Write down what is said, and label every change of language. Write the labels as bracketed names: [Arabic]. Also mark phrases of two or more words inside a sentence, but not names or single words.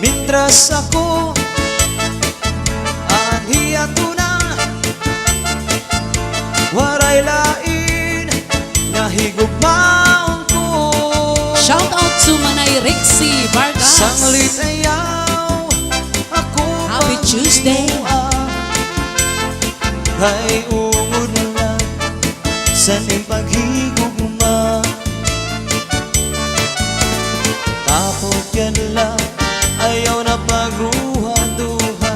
[Waray] Mientras ako aniya tuna, waray lain nahigugmaon ko. [English] Shout out to Manay Rixie Vargas. [Waray] Sanglit ayaw ako [English] Happy Tuesday. [Waray] Kay ungod na sa ning paghigugma. Tapos yan lang ayaw na pagruha-duha.